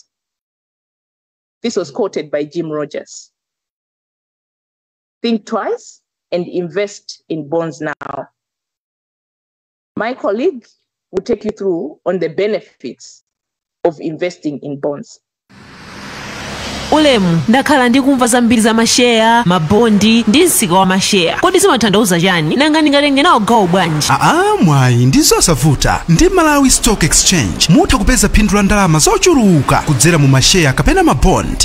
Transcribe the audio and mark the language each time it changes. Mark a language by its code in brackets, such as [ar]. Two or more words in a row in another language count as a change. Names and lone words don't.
[en] This was quoted by Jim Rogers. Think twice and invest in bonds now. My colleague will take you through on the benefits of investing in bonds. [ny] Ulemu, ndakhala ndikumva zambiri za masheya, mabondi, ndi msika wa masheya. Kodi zimatanthauza chani? Nanga ndingatenge nawo gawo bwanji? Mwayi ndizosavuta. Ndi Malawi Stock Exchange mutha kupeza phindu la ndalama zochuluka kudzera mu masheya kapena mabond.